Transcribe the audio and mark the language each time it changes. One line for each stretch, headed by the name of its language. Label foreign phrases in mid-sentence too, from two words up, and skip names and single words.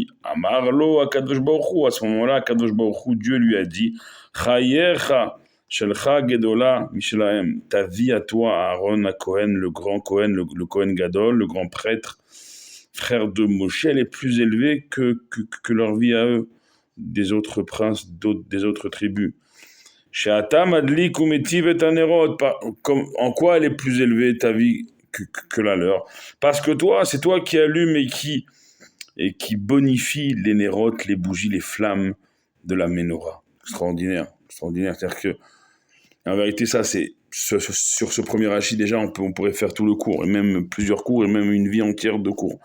Hebrew: אמר לו, הקדוש ברוך הוא,
French: à ce moment-là,
Hebrew: הקדוש ברוך הוא,
French: Dieu lui a dit,
Hebrew: חייך, שלך גדולה, משלהם,
French: ta vie à toi, Aaron, à Cohen, le grand Cohen, le
Hebrew: כהן גדול,
French: le grand prêtre, frère de Moshe, elle est plus élevée que leur vie à eux, des autres princes, des autres tribus.
Hebrew: שאתה מדליק ומטיב את הנרות,
French: en quoi elle est plus élevée ta vie que la leur? Parce que toi, c'est toi qui allume et qui bonifie les nérotes, les bougies, les flammes de la menorah. Extraordinaire. C'est-à-dire que, en vérité, ça, c'est sur ce premier Rashi, déjà, on pourrait faire tout le cours, et même plusieurs cours, et même une vie entière de cours.